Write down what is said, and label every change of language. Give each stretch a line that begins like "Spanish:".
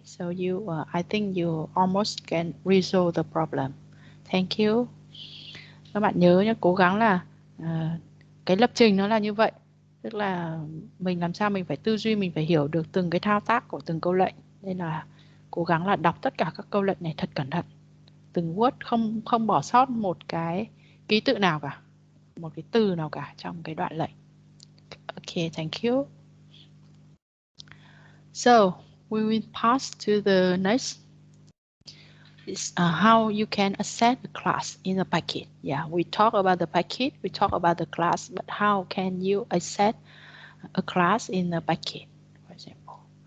English: So you, I think you almost can resolve the problem. Thank you.
Vietnamese: Các bạn nhớ nhé, cố gắng là cái lập trình nó là như vậy. Tức là mình làm sao mình phải tư duy, mình phải hiểu được từng cái thao tác của từng câu lệnh. Nên là cố gắng là đọc tất cả các câu lệnh này thật cẩn thận. Từng word, không bỏ sót một cái ký tự nào cả, một cái từ nào cả trong cái đoạn lệnh.
English: Ok, thank you. So, we will pass to the next. Is how you can access the class in a packet. Yeah, we talk about the packet, we talk about the class, but how can you access a class in a packet, for example?